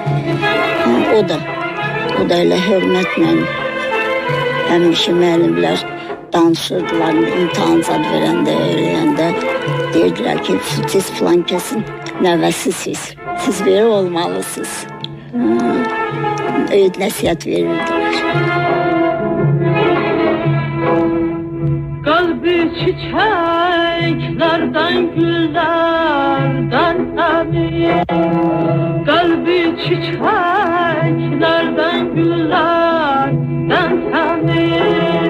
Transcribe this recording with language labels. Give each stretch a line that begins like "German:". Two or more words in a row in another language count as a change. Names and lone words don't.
Azerbaijani: O da elə hörmətlə həmişə müəllimlər danışırdılar, imtahan zad verəndə, eləyəndə deyirdilər ki, siz filan kəsin nəvəsisiz, siz belə olmalısınız. Nəsihət verirdilər.
Turkish: Kalbi çiçeklerden güllerden emin. Kalbi çiçeklerden güllerden emin.